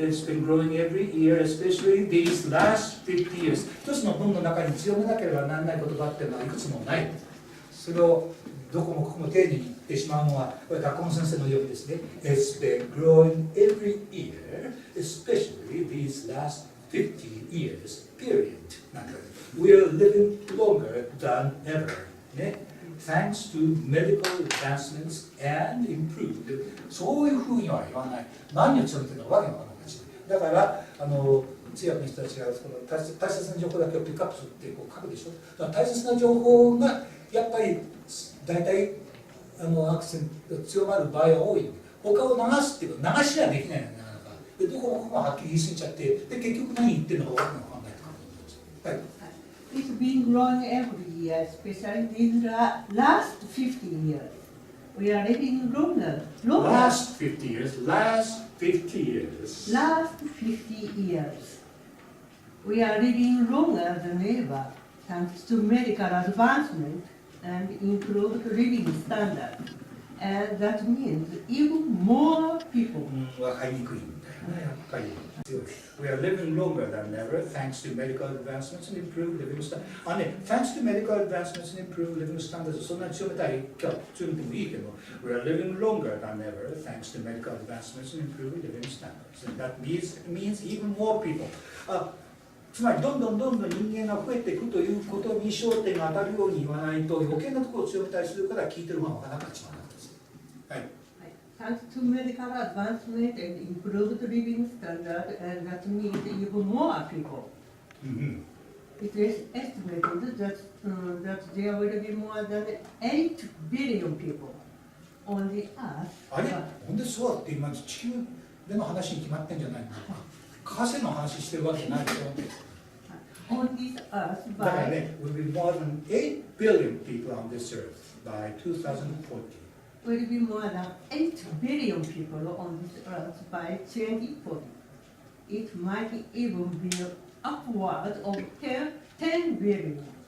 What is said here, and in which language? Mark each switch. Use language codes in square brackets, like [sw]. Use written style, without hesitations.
[en] It's been growing every year, especially these last 50 years. [ja] 一つの文の中に強めなければならない言葉っていうのはいくつもない。それをどこもここも丁寧に言ってしまうのは、これ学校の先生のようにですね。 [en] It's been growing every year, especially these last 50 years, period. なんか We're living longer than ever. [ja] ね。 [en] Thanks to medical advancements and improved. [ja] そういうふうには言わない。何を強めてるのかわけのわからないです。だから通訳の人たちがこの大切な情報だけをピックアップするってこう書くでしょ。だから大切な情報がやっぱり大体アクセントが強まる場合が多い。他を流すっていうか流しはできないのね。でどこもここもはっきり言い過ぎちゃってで結局何言ってるのかわけのわからないとか思うんです。はい。 [en] It's been growing every year, especially these last 50 years. We are living longer. Last 50 years. Last 50 years. Last 50 years. We are living longer than ever, thanks to medical advancement and improved living standards. And that means even more people. [ja] わかりにくいんだよね、やっぱり。 [en] We are living longer than ever thanks to medical advancements and improved living standards. Thanks to medical advancements and improved living standards [ja] そんなに強めたい、今日強めてもいいけど、 [en] We are living longer than ever thanks to medical advancements and improved living standards. And that means even more people. [ja] つまりどんどん人間が増えていくということに焦点が当たるように言わないと余計なところを強めたりするから聞いてる方が分からなくなってしまうんです。はい。 [en] Thanks to medical advancement and improved living standards, and that means even more people. It is estimated that there will be more than 8 billion people on the earth. [ja] あれなんでそうって今地球での話に決まってんじゃないの？火星の話してるわけじゃないでしょ。 [en] On this earth [ja] だから [en] by ね、will be more than 8 billion people on this earth by 2040. will be more than 8 billion people on this earth by 2040. It might even be upward of 10 billion.